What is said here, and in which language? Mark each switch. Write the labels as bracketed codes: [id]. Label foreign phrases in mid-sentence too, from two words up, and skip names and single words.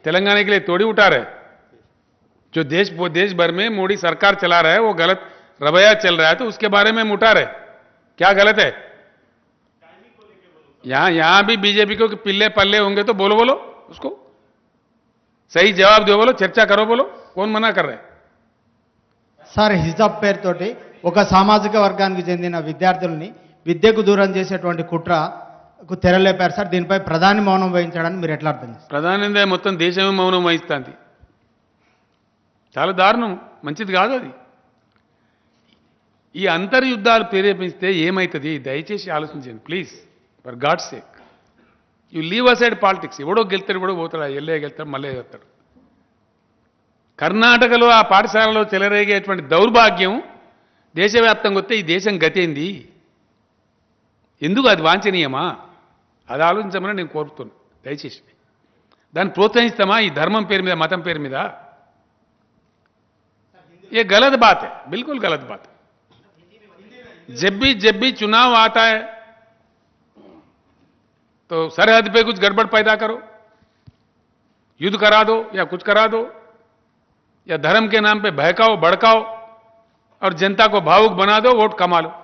[hi] तेलंगाना के लिए थोड़ी उठा रहे। जो देश भर में मोदी सरकार चला रहा है वो गलत रवैया चल रहा है, तो उसके बारे में हम उठा रहे। क्या गलत है? यहां भी बीजेपी को पिल्ले पल्ले होंगे तो बोलो उसको सही जवाब दो, बोलो चर्चा करो, बोलो कौन मना कर रहे हैं? [te] సార్ హిజాబ్ పేరుతోటి ఒక సామాజిక వర్గానికి చెందిన విద్యార్థుల్ని విద్యకు దూరం చేసేటువంటి కుట్రకు తెరలేపారు సార్. దీనిపై ప్రధాని మౌనం వహించడానికి మీరు ఎట్లా అర్థం చేస్తారు? ప్రధాని మొత్తం దేశమే మౌనం వహిస్తుంది. చాలా దారుణం, మంచిది కాదు అది. ఈ అంతర్యుద్ధాలు ప్రేరేపిస్తే ఏమవుతుంది దయచేసి ఆలోచించండి [en] please, for God sake. You leave aside politics. [te] ఎవడో గెలుతాడు, ఎవడో పోతాడు, ఎల్లే గెలుతాడు, మళ్ళీ వెళ్తాడు. కర్ణాటకలో ఆ పాఠశాలలో చెలరేగేటువంటి దౌర్భాగ్యం దేశవ్యాప్తంగా వస్తే ఈ దేశం గతేంది? ఎందుకు అది వాంఛనీయమా? అది ఆలోచించమని నేను కోరుతున్నాను దయచేసి. దాన్ని ప్రోత్సహిస్తామా ఈ ధర్మం పేరు మీద, మతం పేరు మీద? [hi] ये गलत बात है, बिल्कुल गलत बात है. जब भी चुनाव आता है तो सरहद पे कुछ गड़बड़ पैदा करो, युद्ध करा दो या कुछ करा दो, या धर्म के नाम पे बहकाओ भड़काओ और जनता को भावुक बना दो, वोट कमा लो.